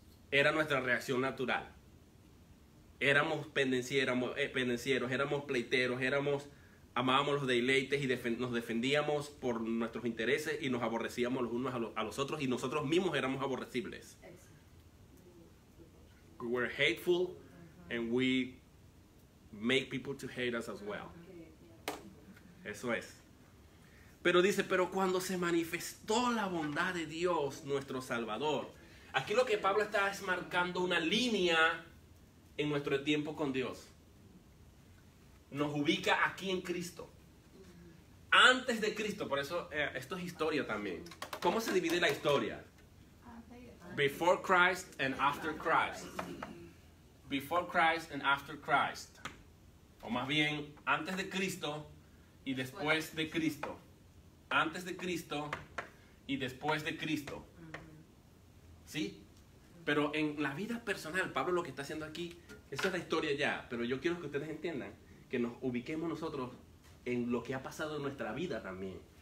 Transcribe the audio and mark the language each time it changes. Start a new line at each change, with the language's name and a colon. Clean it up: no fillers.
Spanish: Era nuestra reacción natural. Éramos pendencieros, éramos pleiteros, amábamos los deleites y nos defendíamos por nuestros intereses y nos aborrecíamos los unos a los otros y nosotros mismos éramos aborrecibles.
English: We were hateful and we make people to hate us as well.
Spanish: Eso es. Pero dice, pero cuando se manifestó la bondad de Dios, nuestro Salvador. Aquí lo que Pablo está es marcando una línea en nuestro tiempo con Dios. Nos ubica aquí en Cristo. Antes de Cristo, por eso esto es historia también. ¿Cómo se divide la historia?
English: Before Christ and after Christ. Before Christ and after Christ.
Spanish: O más bien, antes de Cristo y después de Cristo. Antes de Cristo y después de Cristo. ¿Sí? Pero en la vida personal, Pablo lo que está haciendo aquí, esa es la historia ya, pero yo quiero que ustedes entiendan que nos ubiquemos nosotros en lo que ha pasado en nuestra vida también.